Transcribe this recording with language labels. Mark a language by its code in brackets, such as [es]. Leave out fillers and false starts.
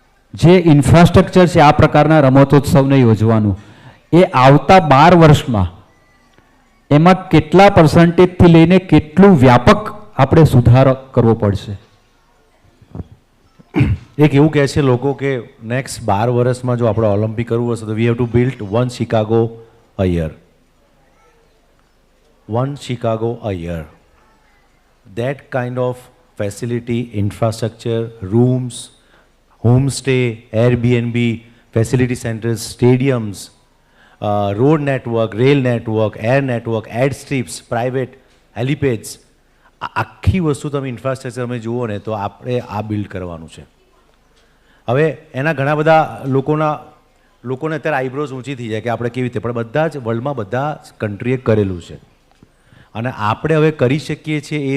[gu] જે ઇન્ફ્રાસ્ટ્રક્ચર છે આ પ્રકારના રમતોત્સવને યોજવાનું, એ આવતા 12 વર્ષમાં એમાં કેટલા પર્સન્ટેજથી લઈને કેટલું વ્યાપક આપણે સુધારો કરવો પડશે? એક એવું કહે છે લોકો કે નેક્સ્ટ 12 વર્ષમાં જો આપણે ઓલિમ્પિક કરવું હશે તો [en] We have to build 1 Chicago a year. 1 Chicago a year. That kind of facility, infrastructure, rooms, homestay, Airbnb, facility centers, stadiums, road network, rail network, air network, airstrips, private helipads. [gu] આખી વસ્તુ તમે infrastructure અમે જુઓ ને તો આપણે આ build કરવાનું છે. હવે એના ઘણા બધા લોકોને અત્યારે આઈબ્રોઝ ઊંચી થઈ જાય કે આપણે કેવી રીતે, પણ બધા જ વર્લ્ડમાં બધા કન્ટ્રીએ કરેલું છે અને આપણે હવે કરી શકીએ છીએ.